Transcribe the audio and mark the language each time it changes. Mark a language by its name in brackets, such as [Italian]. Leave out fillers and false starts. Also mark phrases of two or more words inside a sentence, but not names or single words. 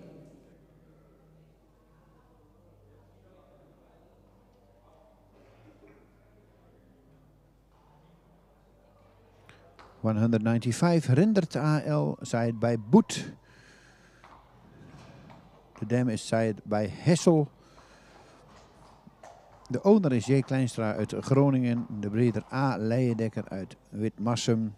[English] $195 Rindert AL, side by Boet. [Dutch] De dam is [English] side by [Dutch] Hessel. De owner is J. Kleinstra uit Groningen. De breeder A. Leijendekker uit Witmarsum.